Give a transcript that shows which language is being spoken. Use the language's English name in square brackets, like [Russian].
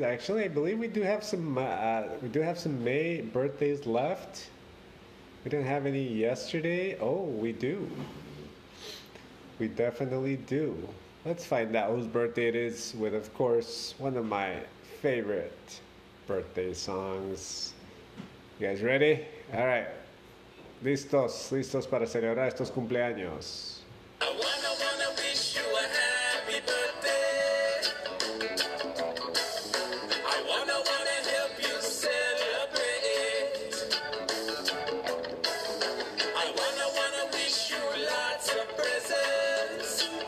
[English] Actually, I believe we do have some May birthdays left. We didn't have any yesterday. Oh, we do. We definitely do. Let's find out whose birthday it is with, of course, one of my favorite birthday songs. You guys ready? All right. [Spanish] Listos para celebrar estos cumpleaños. [English] I wanna wish you a happy birthday. I wanna help you celebrate. I wanna wish you lots of presents.